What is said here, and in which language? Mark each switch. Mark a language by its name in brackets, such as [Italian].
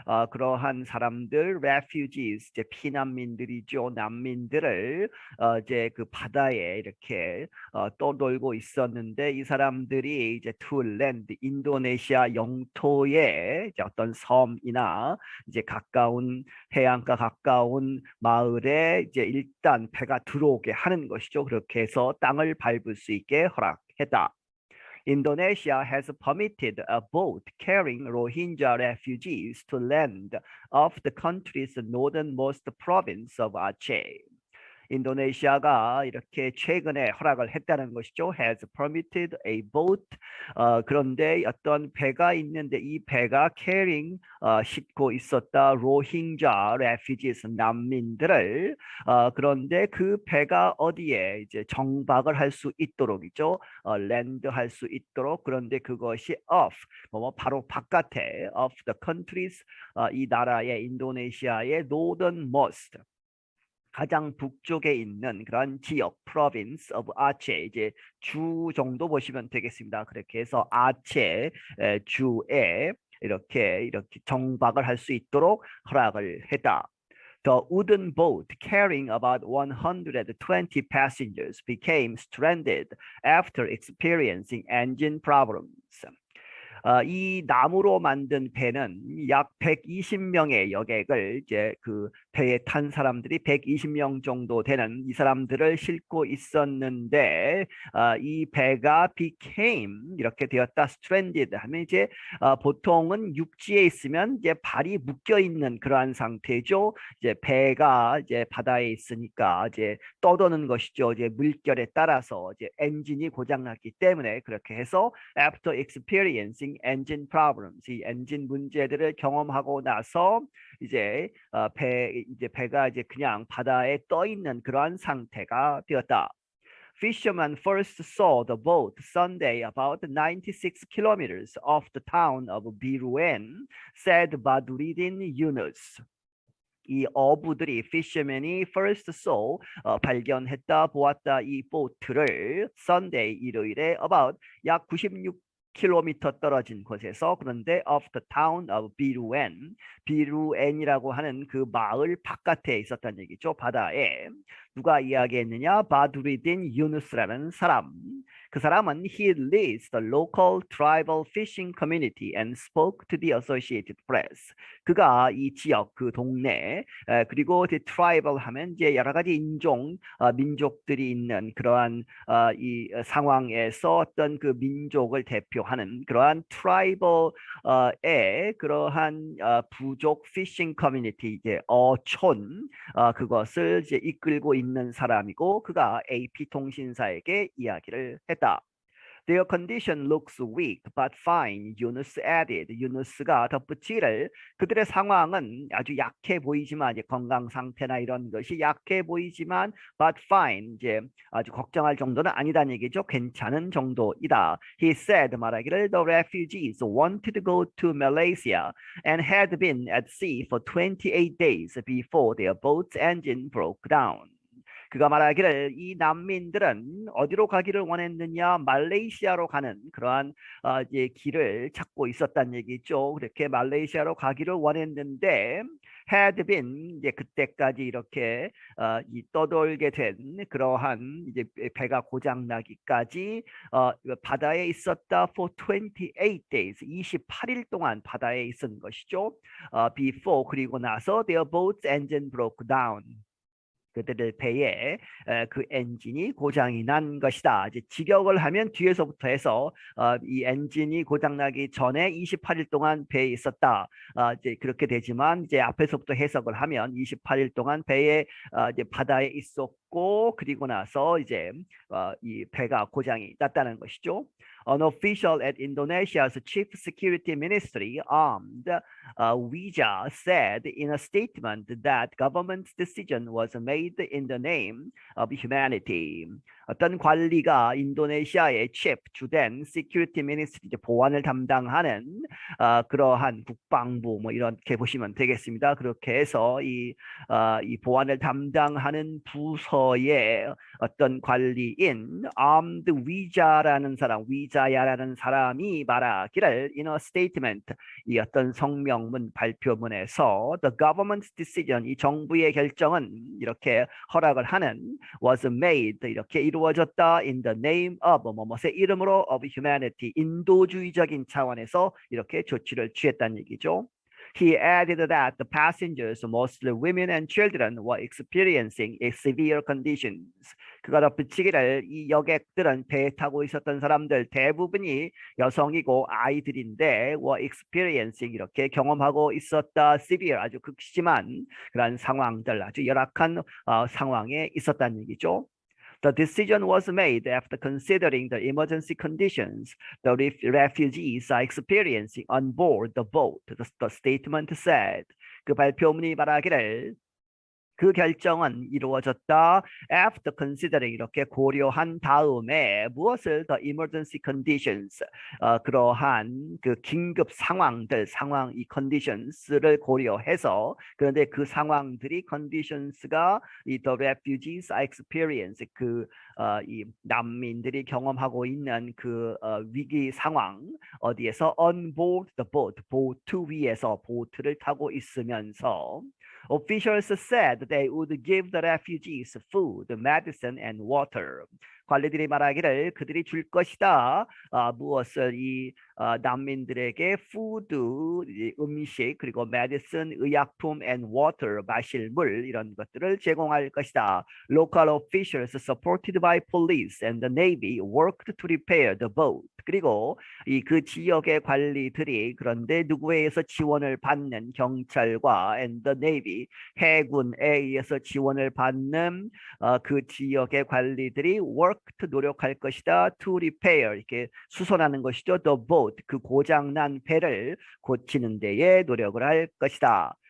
[Korean] 그러한 사람들 [English] refugees [Korean] 이제 피난민들이죠 난민들을 이제 그 바다에 이렇게 떠돌고 있었는데 이 사람들이 이제 [English] to land [Korean] 인도네시아 영토에 이제 어떤 섬이나 이제 가까운 해안가 가까운 마을에 이제 일단 배가 들어오게 하는 것이죠. 그렇게 해서 땅을 밟을 수 있게 허락했다. [English] Indonesia has permitted a boat carrying Rohingya refugees to land off the country's northernmost province of Aceh. [Korean] 인도네시아가 이렇게 최근에 허락을 했다는 것이죠. [English] has permitted a boat. [Korean] 그런데 어떤 배가 있는데 이 배가 [English] carrying [Korean] 싣고 있었다 로힝자 [English] refugees [Korean] 난민들을 그런데 그 배가 어디에 이제 정박을 할 수 있도록이죠. 랜드 할 수 있도록 그런데 그것이 [English] off [Korean] 뭐 바로 바깥에 [English] of the countries [Korean] 이 나라의 인도네시아의 [English] northernmost [Korean] 가장 북쪽에 있는 그런 지역 [English] province of Aceh [Korean] 이제 주 정도 보시면 되겠습니다. 그렇게 해서 아체 주에 이렇게 정박을 할 수 있도록 허락을 했다. [English] The wooden boat carrying about 120 passengers became stranded after experiencing engine problems. [Korean] 이 나무로 만든 배는 약 120명의 여객을 이제 그 배에 탄 사람들이 120명 정도 되는 이 사람들을 싣고 있었는데 이 배가 [English] became [Korean] 이렇게 되었다 [English] stranded [Korean] 하면 이제 보통은 육지에 있으면 이제 발이 묶여 있는 그러한 상태죠. 이제 배가 이제 바다에 있으니까 이제 떠도는 것이죠. 이제 물결에 따라서 이제 엔진이 고장났기 때문에 그렇게 해서 [English] after experiencing engine problems [Korean] 이 엔진 문제들을 경험하고 나서 이제 배가 이제 그냥 바다에 떠 있는 그러한 상태가 되었다. [English] Fishermen first saw the boat Sunday about 96 kilometers off the town of Biruen, said Badruddin Yunus. [Korean] 이 어부들이 fisherman이 [English] first saw [Korean] 발견했다 보았다 이 보트를 [English] Sunday [Korean] 일요일에 [English] about [Korean] 약 96km 떨어진 곳에서 그런데 [English] of the town of [Korean] 비루엔 비루엔이라고 하는 그 마을 바깥에 있었다는 얘기죠. 바다에 누가 이야기했느냐 바두리딘 유누스라는 사람 그 사람은 [English] he leads the local tribal fishing community and spoke to the Associated Press. [Korean] 그가 이 지역 그 동네 그리고 [English] the tribal [Korean] 하면 이제 여러 가지 인종 민족들이 있는 그러한 이 상황에서 어떤 그 민족을 대표하는 그러한 트라이벌의 그러한 부족 피싱 커뮤니티 이제 어촌 그것을 이제 이끌고 있는 사람이고 그가 AP 통신사에게 이야기를 했다. [English] Their condition looks weak but fine, 유누스 added. [Korean] 유누스가 덧붙이기를 그들의 상황은 아주 약해 보이지만 이제 건강 상태나 이런 것이 약해 보이지만 [English] but fine [Korean] 이제 아주 걱정할 정도는 아니다는 얘기죠. 괜찮은 정도이다. [English] He said [Korean] 말하기를 [English] the refugees wanted to go to Malaysia and had been at sea for 28 days before their boat's engine broke down. [Korean] 그가 말하기를 이 난민들은 어디로 가기를 원했느냐 말레이시아로 가는 그러한 이제 길을 찾고 있었다는 얘기죠. 그렇게 말레이시아로 가기를 원했는데 [English] had been [Korean] 이제 그때까지 이렇게 이 떠돌게 된 그러한 이제 배가 고장 나기까지 바다에 있었다 [English] for 28 days [Korean] 28일 동안 바다에 있은 것이죠. [English] before [Korean] 그리고 나서 [English] their boat's engine broke down. [Korean] 그들의 배에 그 엔진이 고장이 난 것이다. 이제 직역을 하면 뒤에서부터 해서 이 엔진이 고장나기 전에 28일 동안 배에 있었다. 이제 그렇게 되지만 이제 앞에서부터 해석을 하면 28일 동안 배에 이제 바다에 있었고 그리고 나서 이제 이 배가 고장이 났다는 것이죠. [English] An official at Indonesia's Chief Security Ministry, armed Wija, said in a statement that government's decision was made in the name of humanity. [Korean] 어떤 관리가 인도네시아의 [English] chief [Korean] 주된 [English] security ministry [Korean] 보안을 담당하는 그러한 국방부 뭐 이렇게 보시면 되겠습니다. 그렇게 해서 이 보안을 담당하는 부서의 어떤 관리인 armed 위자라는 사람, 위자야라는 사람이 말하기를 [English] in a statement [Korean] 이 어떤 성명문 발표문에서 [English] the government's decision [Korean] 이 정부의 결정은 이렇게 허락을 하는 [English] was made [Korean] 이렇게 이루어졌다 [English] in the name of [Korean] 뭐뭐의 이름으로 [English] of humanity [Korean] 인도주의적인 차원에서 이렇게 조치를 취했다는 얘기죠. [English] He added that the passengers, mostly women and children, were experiencing severe conditions. [Korean] 그가 덧붙이기를 이 여객들은 배에 타고 있었던 사람들 대부분이 여성이고 아이들인데 [English] were experiencing [Korean] 이렇게 경험하고 있었다. [English] severe [Korean] 아주 극심한 그런 상황들, 아주 열악한 상황에 있었다는 얘기죠. [English] The decision was made after considering the emergency conditions the refugees are experiencing on board the boat, the statement said. [Korean] 그 발표문이 말하기를 그 결정은 이루어졌다. [English] After considering [Korean] 이렇게 고려한 다음에 무엇을 [English] the emergency conditions [Korean] 그러한 그 긴급 상황들 상황 이 conditions를 고려해서 그런데 그 상황들이 conditions가 이 [English] the refugees are experience [Korean] 이 난민들이 경험하고 있는 그 위기 상황 어디에서 [English] on board the boat [Korean] 보트 위에서 보트를 타고 있으면서 [English] Officials said they would give the refugees food, medicine, and water. [Korean] 관리들이 말하기를 그들이 줄 것이다. 무엇을 이 난민들에게 [English] food, [Korean] 음식, 그리고 [English] medicine, [Korean] 의약품, [English] and water, [Korean] 마실 물 이런 것들을 제공할 것이다. [English] Local officials supported by police and the navy worked to repair the boat. [Korean] 그리고 이 그 지역의 관리들이 그런데 누구에 의해서 지원을 받는 경찰과 [English] and the navy [Korean] 해군에 의해서 지원을 받는 그 지역의 관리들이 [English] worked [Korean] 노력할 것이다. [English] to repair [Korean] 이렇게 수선하는 것이죠. [English] the boat [Korean] 그 고장난 배를 고치는 데에 노력을 할 것이다.